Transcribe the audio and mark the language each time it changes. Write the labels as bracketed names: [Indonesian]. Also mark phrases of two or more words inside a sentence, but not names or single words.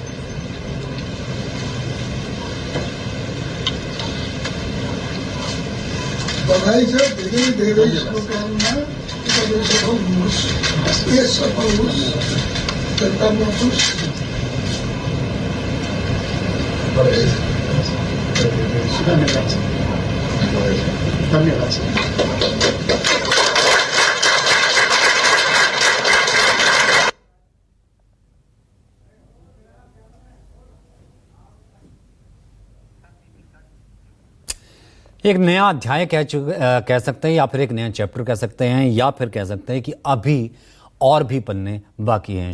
[Nepali] बधाई छ, धेरै धेरै शुभकामना। तपाईँ सफल हुनुहोस्, देश सफल होस्, जनता बचोस्। धन्यवाद। [Hindi] एक नया अध्याय कह सकते हैं, या फिर एक नया चैप्टर कह सकते हैं, या फिर कह सकते हैं कि अभी और भी पन्ने बाकी हैं।